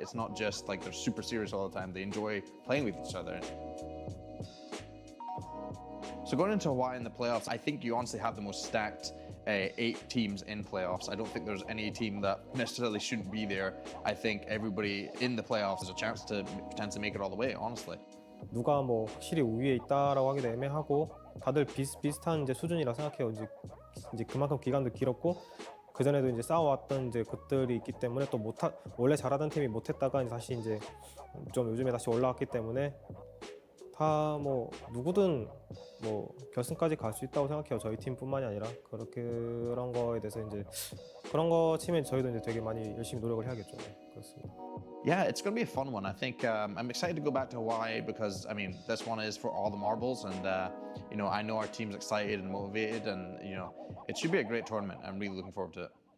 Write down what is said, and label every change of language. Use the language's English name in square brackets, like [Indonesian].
[English] It's not just like they're super serious all the time. They enjoy playing with each other. So going into Hawaii in the playoffs, I think you honestly have the most stacked 8 teams in playoffs. I don't think there's any team that necessarily shouldn't be there. I think everybody in the playoffs has a chance to potentially make it all the way, honestly. [Korean] 누가 뭐 확실히 우위에 있다라고 하기도 애매하고, 다들 비슷비슷한 이제 수준이라 생각해요. 이제 그만큼 기간도 길었고, 그 전에도 이제 싸워왔던 이제 것들이 있기 때문에, 또 원래 잘하던 팀이 못했다가 다시 이제 좀 요즘에 다시 올라왔기 때문에 다 뭐 누구든 뭐 결승까지 갈 수 있다고 생각해요. 저희 팀뿐만이 아니라. 그런 거에 대해서 이제 그런 거 치면 저희도 이제 되게 많이 열심히 노력을 해야겠죠. 그렇습니다. [English] Yeah, it's going to be a fun one. I think I'm excited to go back to Hawaii because, this one is for all the marbles, and, I know our team's excited and motivated, and, it should be a great tournament. I'm really looking forward to it.